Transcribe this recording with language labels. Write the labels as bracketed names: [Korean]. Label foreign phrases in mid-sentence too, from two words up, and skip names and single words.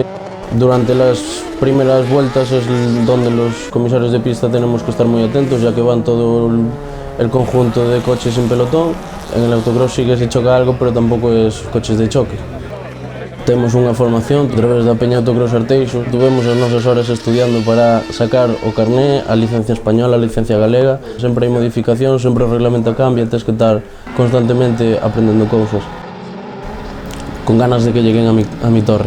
[Spanish] Durante las primeras vueltas es donde los comisarios de pista tenemos que estar muy atentos, ya que van todo el conjunto de coches en pelotón. En el autocross sí que se choca algo, pero tampoco es coches de choque. [Galician] Temos unha formación a través da Peña Autocross Arteixo. Tuvemos as nosas horas estudiando para sacar o carné, a licencia española, a licencia galega. Sempre hai modificación, sempre o reglamento cambia, tens que estar constantemente aprendendo cousas. [Spanish] Con ganas de que lleguen a mi torre.